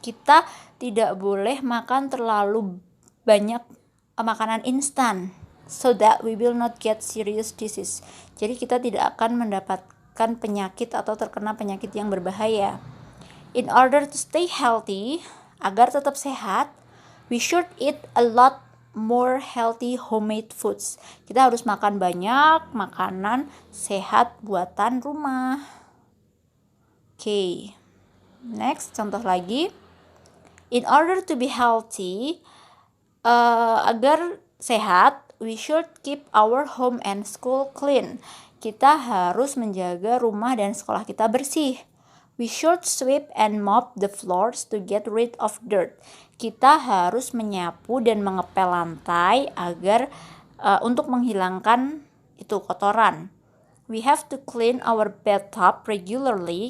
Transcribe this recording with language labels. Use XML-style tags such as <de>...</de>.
<id>Kita tidak boleh makan terlalu banyak makanan instan,</id> <en>so that we will not get serious disease.</en> <id>Jadi kita tidak akan mendapatkan penyakit atau terkena penyakit yang berbahaya.</id> <en>In order to stay healthy,</en> <id>agar tetap sehat,</id> <en>we should eat a lot more healthy homemade foods.</en> <id>Kita harus makan banyak makanan sehat buatan rumah. Oke. Next, contoh lagi.</id> <en>In order to be healthy,</en> <id>agar sehat,</id> <en>we should keep our home and school clean.</en> <id>Kita harus menjaga rumah dan sekolah kita bersih.</id> <en>We should sweep and mop the floors to get rid of dirt.</en> <id>Kita harus menyapu dan mengepel lantai agar untuk menghilangkan itu kotoran.</id> <en>We have to clean our bathtub regularly.</en>